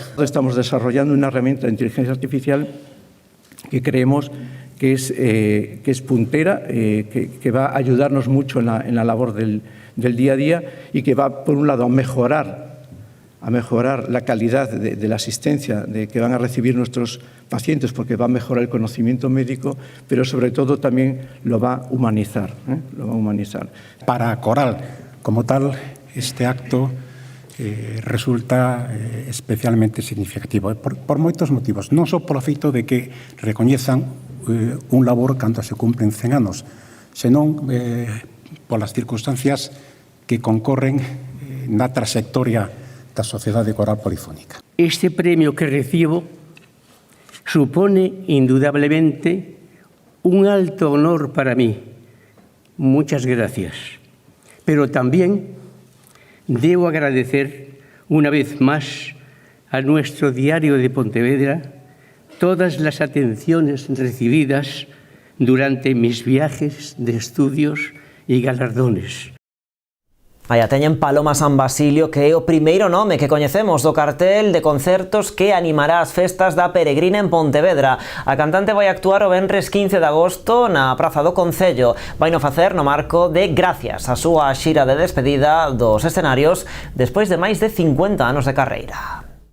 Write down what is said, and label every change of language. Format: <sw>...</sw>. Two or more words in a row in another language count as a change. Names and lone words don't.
<es>Estamos desarrollando una herramienta de inteligencia artificial que creemos que es puntera, que va a ayudarnos mucho en la labor del día a día y que va, por un lado, a mejorar la calidad de la asistencia que van a recibir nuestros pacientes, porque va a mejorar el conocimiento médico, pero sobre todo también lo va a humanizar.</es> <gl>Para Coral, como tal, este acto resulta especialmente significativo por moitos motivos, non só polo feito de que recoñezan un labor cando se cumplen 100 anos, senón polas circunstancias que concorren na trayectoria da Sociedade Coral Polifónica.</gl> <es>Este premio que recibo supone indudablemente un alto honor para mí. Muchas gracias. Pero también debo agradecer una vez más a nuestro Diario de Pontevedra todas las atenciones recibidas durante mis viajes de estudios y galardones.</es> <gl>Aí a teñen Paloma San Basilio, que é o primeiro nome que coñecemos do cartel de concertos que animará as festas da Peregrina en Pontevedra. A cantante vai actuar o venres 15 de agosto na Praza do Concello. Vaino facer no marco de Gracias, a súa xira de despedida dos escenarios despois de máis de 50 anos de carreira.</gl>